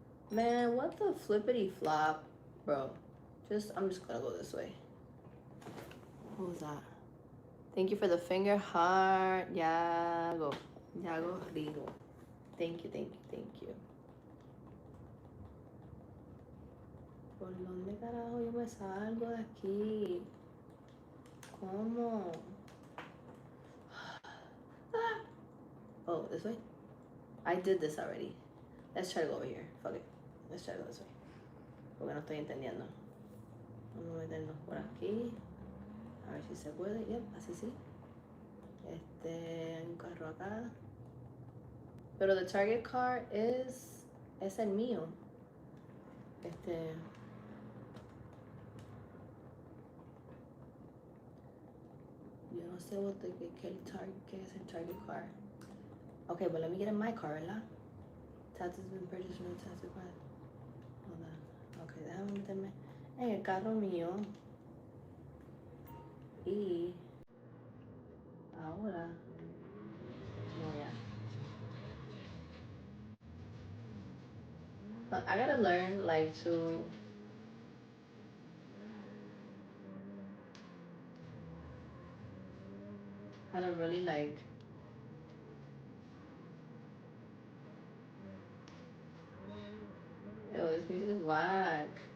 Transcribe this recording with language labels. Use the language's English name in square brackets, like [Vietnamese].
[English] Man, what the flippity flop, bro? I'm just gonna go this way. What was that? Thank you for the finger heart. Yago Rigo. Thank you, thank you, thank you. [Spanish] ¿Por dónde carajo yo me salgo de aquí? ¿Cómo? [English] Oh, this way? I did this already. Let's try to go over here. Fuck it. Let's try to go this way. [Spanish] Porque no estoy entendiendo. Vamos a meternos por aquí. A ver si se puede. Yep, así sí. Hay un carro acá. Pero [English] the target car [Spanish] es el mío. Yo no sé qué es el target car. [English] Okay, but let me get in my car, [Spanish] ¿verdad? [English] Tattoo has been purchased from the tattoo car. Hold on. [Spanish] Okay, déjame meterme en el carro mío. Y ahora [English] I gotta learn like to how to really like yo, this music is whack.